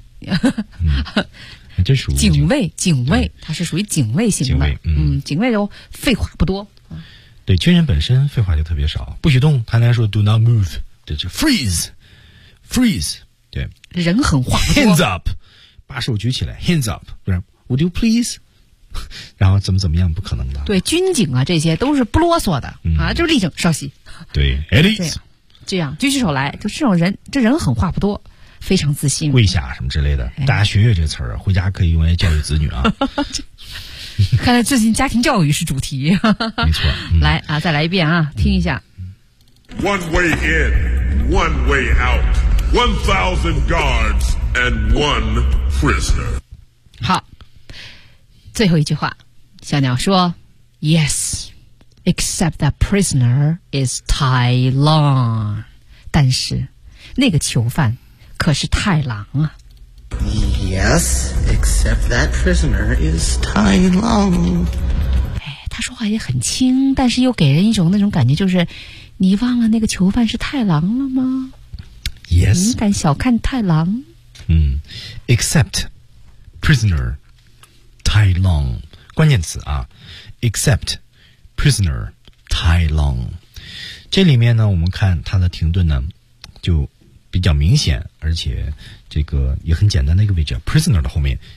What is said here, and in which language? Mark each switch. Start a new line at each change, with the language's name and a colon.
Chinese: 嗯，这属于警卫，他是属于警卫型的。警卫就废话不多。对，军人本身废话就特别少，不许动，他来说
English: do not move。
Chinese: 这就 freeze， 对，人狠话不多。
English: Hands up，
Chinese: 把手举起来。
English: Hands up，
Chinese: 不然
English: would you please？
Chinese: 然后怎么怎么样，不可能的。对，军警啊，这些都是不啰嗦的、嗯、啊，就是立正稍息。对 ，at ease，这样举起手来，就这种人，这人狠话不多，非常自信。跪下什么之类的，大家学学这词儿，回家可以用来教育子女啊。看来最近家庭教育是主题。没错，嗯、来啊，再来一遍啊，听一下。嗯，
English: One way in, one way out. 1,000 guards and one prisoner.
Chinese: 好，最后一句话，小鸟说
English: ，Yes, except that prisoner is Tai Long.
Chinese: 但是，那个囚犯可是太郎啊。
English: Yes, except that prisoner is Tai Long.
Chinese: 哎，他说话也很轻，但是又给人一种那种感觉，就是。你忘了那个囚犯是太郎了吗
English: ？Yes，
Chinese: 你敢小看太郎？嗯 ，except prisoner Tai Long 关键词啊 ，except prisoner Tai Long 这里面呢，我们看它的停顿呢就比较明显，而且这个也很简单的一个位置 ，prisoner 的后面。